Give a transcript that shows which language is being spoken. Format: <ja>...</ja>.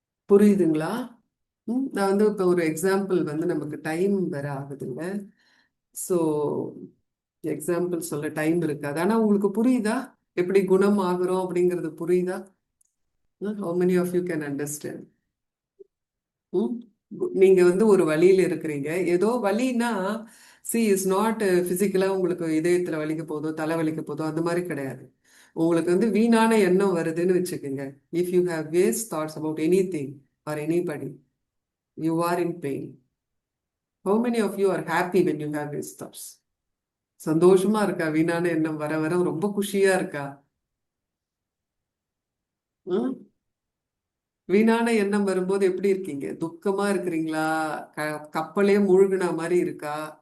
<ta>புரியுதுங்களா? நான் வந்து இப்ப ஒரு எக்ஸாம்பிள் வந்து நமக்கு டைம் வேற ஆகுதுங்க. ஸோ எக்ஸாம்பிள் சொல்ல டைம் இருக்காது. ஆனா உங்களுக்கு புரியுதா எப்படி குணம் ஆகுறோம் அப்படிங்கிறது புரியுதா?</ta> <en>How many of you can understand?</en> <ta>நீங்க வந்து ஒரு வழியில இருக்கிறீங்க. ஏதோ வலின்னா</ta> <en>is not</en> <ta>பிசிக்கலா உங்களுக்கு இதயத்துல வலிக்க போதோ தலை வலிக்க போதோ அந்த மாதிரி கிடையாது. உங்களுக்கு வந்து வீணான எண்ணம் வருதுன்னு வச்சுக்கோங்க.</ta> <en>If you have waste thoughts about anything or anybody, you are in pain. How many of you are happy when you have waste thoughts?</en> <ta>சந்தோஷமா இருக்கா? வீணான எண்ணம் வர வர ரொம்ப குஷியா இருக்கா? வீணான எண்ணம் வரும்போது எப்படி இருக்கீங்க? துக்கமா இருக்கிறீங்களா? கப்பலே மூழ்கின மாதிரி இருக்கா?</ta>